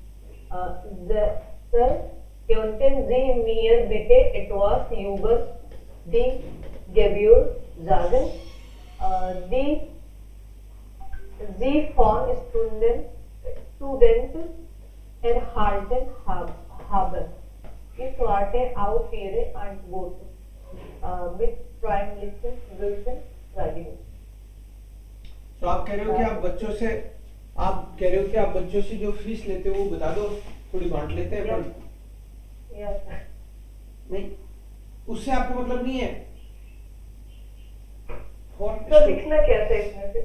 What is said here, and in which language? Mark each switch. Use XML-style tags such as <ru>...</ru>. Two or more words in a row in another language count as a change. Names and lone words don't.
<de>Sir, könnten Sie mir bitte etwas über die Gebühr sagen, die Sie von Studenten erhalten haben? Ich warte auf Ihre Antwort mit freundlichen Grüßen, Ragini.</de> <hi>तो आप कह रहे हो कि आप बच्चों से जो फीस लेते हो वो बता दो, थोड़ी बांट लेते हैं, पर</hi> <en>Yes.</en> <hi>नहीं, उससे आपको मतलब नहीं है। तो लिखना क्या था इसमें से?</hi>